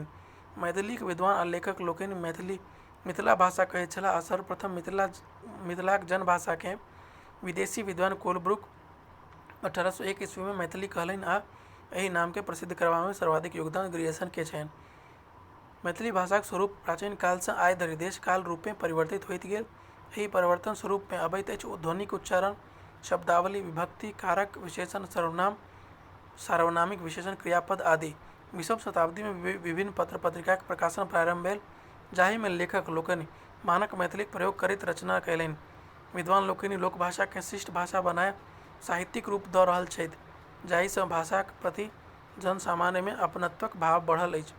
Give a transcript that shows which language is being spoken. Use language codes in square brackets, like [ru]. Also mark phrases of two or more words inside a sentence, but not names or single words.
[mai] मैथिलीक विद्वान आ लेखक लोकनि मिथिला भाषा कहैत छलाह आ सर्वप्रथम मिथिलाक जनभाषाकेँ विदेशी विद्वान कोलब्रुक 1801 ईस्वी में मैथिली कहलनि आ एहि नाम के प्रसिद्ध करबा में सर्वाधिक योगदान ग्रियर्सन के छनि। मैथिली भाषाक स्वरूप प्राचीन काल सँ आइ धरि देश काल रूपे परिवर्तित होइत गेल। एहि परिवर्तन स्वरूप में अबैत अछि ध्वनिक उच्चारण, शब्दावली, विभक्ति, कारक, विशेषण, सर्वनाम, सार्वनामिक विशेषण, क्रियापद आदि। 20वीं शताब्दी में विभिन्न पत्र पत्रिकाक प्रकाशन प्रारंभ भेल, जाहि में लेखक लोकनि मानक मैथिलीक प्रयोग करैत रचना कयलनि। विद्वान लोकनि लोकभाषा केँ शिष्ट भाषा बनाए साहित्यिक रूप दऽ रहल छथि, जाहि सँ भाषाक प्रति जनसामान्य में अपनत्वक भाव बढ़ल अछि।